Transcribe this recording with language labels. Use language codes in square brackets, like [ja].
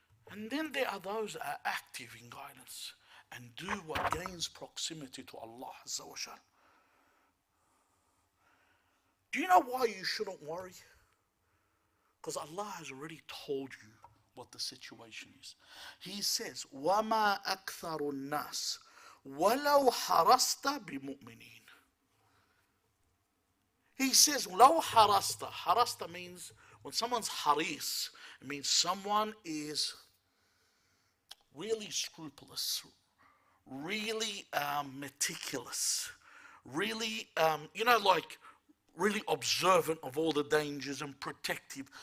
[en] And then there are those that are active in guidance and do what gains proximity to Allah Azza wa Jal. Do you know why you shouldn't worry? Because Allah has already told you what the situation is. He says, [ar] وَمَا أَكْثَرُ النَّاسِ وَلَوْ حَرَصْتَ بِمُؤْمِنِينَ. [en] He says, [ar] لَوْ حَرَصْتَ. [en] Harasta means, when someone's haris, it means someone is really scrupulous, really meticulous, really, like really observant of all the dangers and protective.